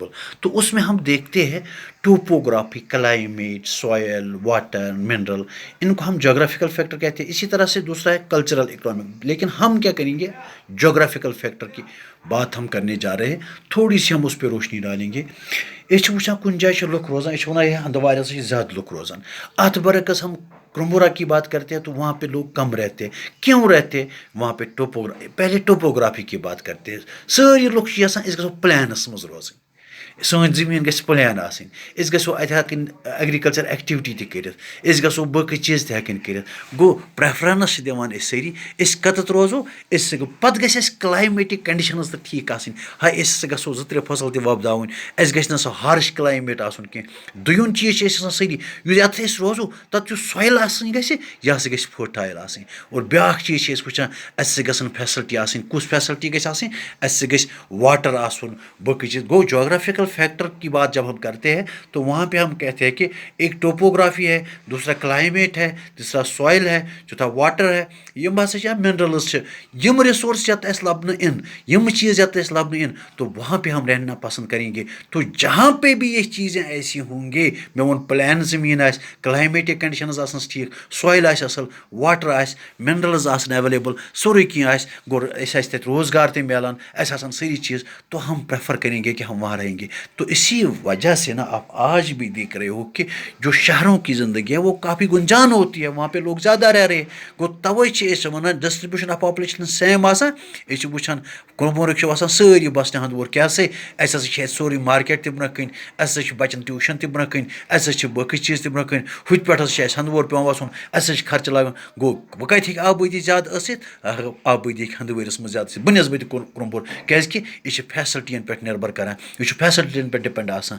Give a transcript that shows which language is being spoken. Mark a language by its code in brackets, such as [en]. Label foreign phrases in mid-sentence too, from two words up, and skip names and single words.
[ur] تو اس میں ہم دیکھتے ہیں [en] topography climate soil water mineral [ur] ان کو ہم [en] geographical factor [ur] کہتے ہیں. اسی طرح سے دوسرا ہے [en] cultural economic. [ur] لیکن ہم کیا کریں گے [en] geographical factor [ur] کی بات ہم کرنے جا رہے ہیں. تھوڑی سی ہم اس پہ روشنی ڈالیں گے. [ks] یہ وچھان کن جائے لُکھ روزان یہ ونان یہ ہندوارِ سے زیادہ لُکھ روزان. [ur] اتھ برعکس ہم کرمبورہ کی بات کرتے ہیں تو وہاں پہ لوگ کم رہتے ہیں. کیوں رہتے ہیں وہاں پہ پہلے ٹوپوگرافی کی بات کرتے ہیں. [ks] سٲری لُکھ چھِ یژھان أسۍ گژھو پلینس منٛز روزٕنۍ. سٲنۍ زٔمیٖن گژھِ پلین آسٕنۍ. أسۍ گژھو اَتہِ ہٮ۪کٕنۍ [en] agriculture activity [ks] تہِ کٔرِتھ. أسۍ گژھو باقٕے چیٖز تہِ ہٮ۪کٕنۍ کٔرِتھ. گوٚو پریفرنس چھِ دِوان أسۍ سٲری أسۍ کَتٮ۪تھ روزو أسۍ پَتہٕ گژھِ اَسہِ [en] climatic conditions [ks] تہِ ٹھیٖک آسٕنۍ. أسۍ ہسا گژھو 2-3 فصل تہِ وۄپداوٕنۍ. اَسہِ گژھِ نہٕ سُہ [en] harsh climate [ks] آسُن کینٛہہ. دوٚیُم چیٖز چھِ أسۍ آسان سٲری یَتھ أسۍ روزو تَتھ یُس سویل آسٕنۍ گژھِ یہِ ہسا گژھِ فرٹایل آسٕنۍ. اور بیٛاکھ چیٖز چھِ أسۍ وٕچھان اَسہِ گژھن فیسلٹی آسٕنۍ. کُس فیسلٹی گژھِ آسٕنۍ اَسہِ گژھِ واٹر آسُن باقٕے چیٖز. [ur] گوٚو [en] geographical factor [ur] کی بات جب ہم کرتے ہیں تو وہاں پہ ہم کہتے ہیں کہ ایک ٹوپوگرافی ہے دوسرا کلائمیٹ ہے تیسرا سوائل ہے چوتھا واٹر ہے [ks] یم ہسا چھِ منرلز چھِ یم ریسورس یَتھ اَسہِ لبنہٕ اِن [ur] یم چیز یَتھ اَسہِ لبنہٕ اِن تو وہاں پہ ہم رہنا پسند کریں گے. تو جہاں پہ بھی یہ چیزیں ایسی ہوں گے [ks] مےٚ ووٚن پلین زٔمیٖن آسہِ [en] climatic conditions [ks] آسنس ٹھیٖک سویل آسہِ اصل واٹر آسہِ منرلز آسن ایویلیبل سورُے کینٛہہ آسہِ گوٚو اَسہِ آسہِ تَتہِ روزگار تہِ میلان اَسہِ آسان سٲری چیٖز [ur] تو ہم پریفر کریں گے کہ ہم وہاں رہیں گے. تو اسی وجہ سے نا آپ آج بھی دیکھ رہے ہو کہ جو شہروں کی زندگی ہے وہ کافی گنجان ہوتی ہے وہاں پہ لوگ زیادہ رہ رہے ہیں. [ks] گوٚو تَوَے چھِ أسۍ وَنان [en] distribution of population [ks] سیم آسان. أسۍ چھِ وٕچھان کُلمرگ چھِ آسان سٲری بَسنہِ ہَندوور کیٛاہ سا اَسہِ ہسا چھِ اَتہِ سورُے مارکیٹ تہِ برونٛہہ کَنۍ اَسہِ ہسا چھِ بَچَن ٹیوٗشن تہِ برونٛہہ کَنۍ اَسہِ ہسا چھِ باقٕے چیٖز تہِ برونٛہہ کَنۍ ہُتہِ پٮ۪ٹھ ہسا چھِ اَسہِ ہَندوور پیٚوان وَسُن اَسہِ ہسا چھِ خرچہٕ لگان. گوٚو وۄنۍ کَتہِ ہیٚکہِ آبٲدی زیادٕ ٲسِتھ آبٲدی ہیٚکہِ ہَندوٲرِس منٛز زیادٕ ٲسِتھ بنسبتہِ کُلمپور کیٛازِکہِ یہِ چھِ فیسَلٹیَن پٮ۪ٹھ نِربر کران یہِ چھُ فیسَلٹیَن پٮ۪ٹھ ڈِپٮ۪نٛڈ آسان.